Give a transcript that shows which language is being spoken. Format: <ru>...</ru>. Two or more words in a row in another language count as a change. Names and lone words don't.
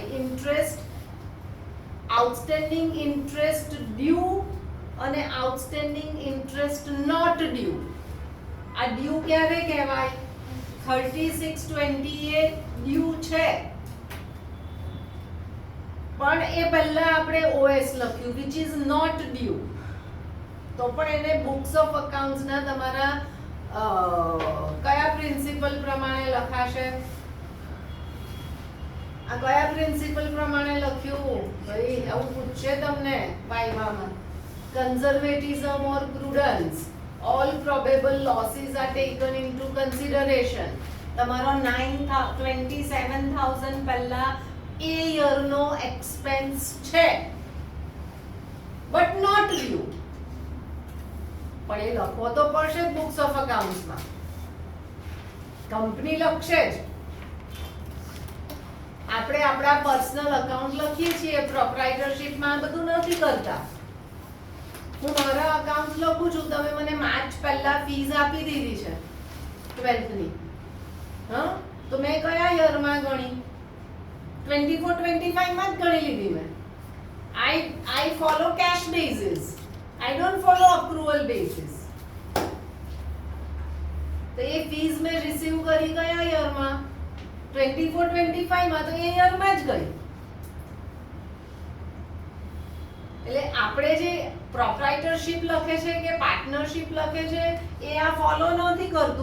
<en>Interest outstanding interest due અને outstanding interest not due.</en> <gu>આ ડ્યુ ક્યારે કહેવાય? 3620 એ ડ્યુ છે પણ એ પહેલા આપણે OS લખ્યું</gu> <en>which is not due.</en> <gu>તો પણ એને</gu> <en>books of accounts</en> <gu>ના તમારા કયા પ્રિન્સિપલ પ્રમાણે લખાશે? આ કયા પ્રિન્સિપલ પ્રમાણે લખ્યું? ભાઈ આવું પૂછશે તમને વાઇવામાં.</gu> <en>conservatism or prudence. All probable losses are taken into consideration.</en> <gu>તમારો 27,000 પહેલા એ યર નો એક્સપેન્સ છે</gu> <en>but not due.</en> <gu>પણ એ લખવો તો પડશે જ</gu> <en>books of accounts</en> <gu>માં. કંપની લખશે જ. આપણે આપણા</gu> <en>personal account</en> <gu>લખીએ છીએ, પ્રોપ્રાઇટરશિપ માં બધું નથી કરતા. હું મારા અકાઉન્ટ લખું છું, તમે મને માર્ચ પહેલા ફીસ આપી દીધી છે 12th ની. હા તો મેં કયા યર માં ગણી? 24-25 માં જ ગણી લીધી મેં.</gu> <en>I follow cash basis. I don't follow accrual basis.</en> <gu>તો એ ફીસ મેં રિસીવ કરી કયા યર માં? 24-25 માં. તો એ યર માં જ ગઈ. એટલે આપણે જે પ્રોપ્રાઇટરશિપ લખે છે કે પાર્ટનરશિપ લખે છે એ આ ફોલો નથી કરતું.</gu>